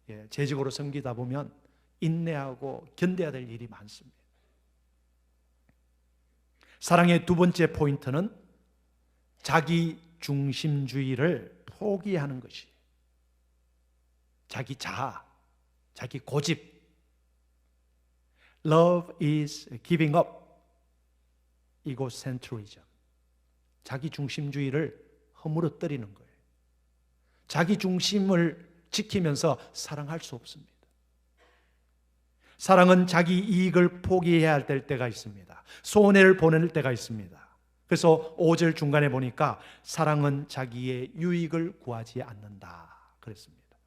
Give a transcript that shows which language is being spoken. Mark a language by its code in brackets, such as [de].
[ko] 재직으로 섬기다 보면 인내하고 견뎌야 될 일이 많습니다. 사랑의 두 번째 포인트는 자기 중심주의를 포기하는 것이, 자기 자아, 자기 고집. [en] Love is giving up egocentrism. [ko] 자기 중심주의를 허물어뜨리는 거예요. 자기 중심을 지키면서 사랑할 수 없습니다. 사랑은 자기 이익을 포기해야 할 때가 있습니다. 손해를 보낼 때가 있습니다. 그래서 5절 중간에 보니까 사랑은 자기의 유익을 구하지 않는다 그랬습니다.